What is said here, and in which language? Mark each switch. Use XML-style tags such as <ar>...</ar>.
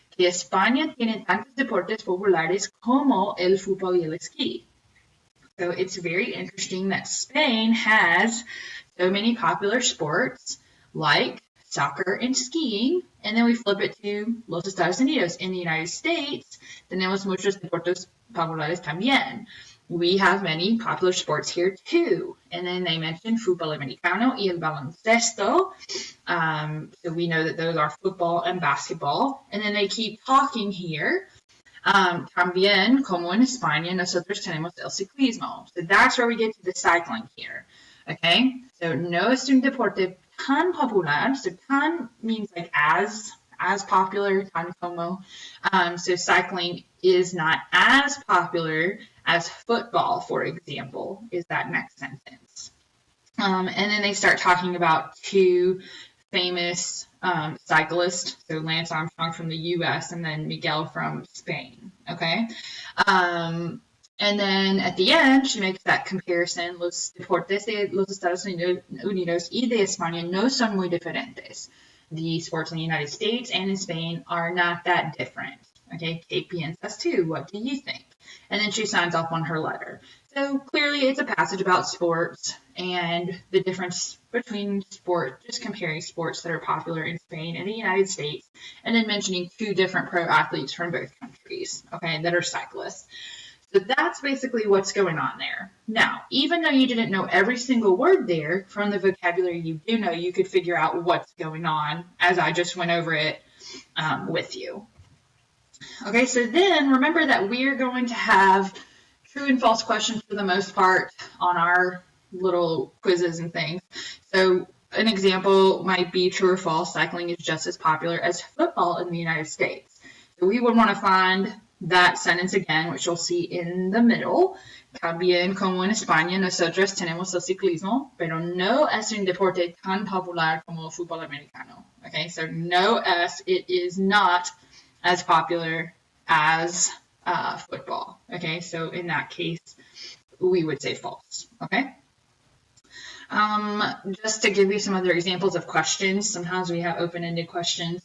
<es>que España tiene tantos deportes populares como el fútbol y el esquí.</es> <en>So it's very interesting that Spain has so many popular sports like soccer and skiing. And then we flip it to</en> <es>los Estados Unidos.</es> <en>In the United States,</en> <es>tenemos muchos deportes populares también.</es> <en>We have many popular sports here too. And then they mentioned</en> <es>fútbol americano y el baloncesto.</es> <en>So we know that those are football and basketball. And then they keep talking here.</en> <es>También, como en España, nosotros tenemos el ciclismo.</es> <en>So that's where we get to the cycling here. Okay, so</en> <es>no es un deporte tan popular.</es> <en>So tan means like as popular,</en> <es>tan como.</es> <en>So cycling is not as popular as football, for example, is that next sentence. And then they start talking about two famous cyclists, so Lance Armstrong from the U.S. and then Miguel from Spain, okay? And then at the end, she makes that comparison,</en> <es>los deportes de los Estados Unidos y de España no son muy diferentes.</es> <en>The sports in the United States and in Spain are not that different, okay?</en> <es>¿Qué piensas tú?</es> <en>What do you think? And then she signs off on her letter. So clearly it's a passage about sports and the difference between sports, just comparing sports that are popular in Spain and the United States, and then mentioning two different pro athletes from both countries, okay, that are cyclists. So that's basically what's going on there. Now, even though you didn't know every single word there, from the vocabulary you do know, you could figure out what's going on as I just went over it with you. Okay, so then remember that we're going to have true and false questions for the most part on our little quizzes and things. So an example might be true or false. Cycling is just as popular as football in the United States. So we would want to find that sentence again, which you'll see in the middle.</en> <es>También como en España, nosotros tenemos el ciclismo, pero no es un deporte tan popular como el fútbol americano.</es> <en>Okay, so</en> <es>no es,</es> <en>it is not as popular as football. Okay, so in that case, we would say false. Okay. Just to give you some other examples of questions, sometimes we have open-ended questions.</en>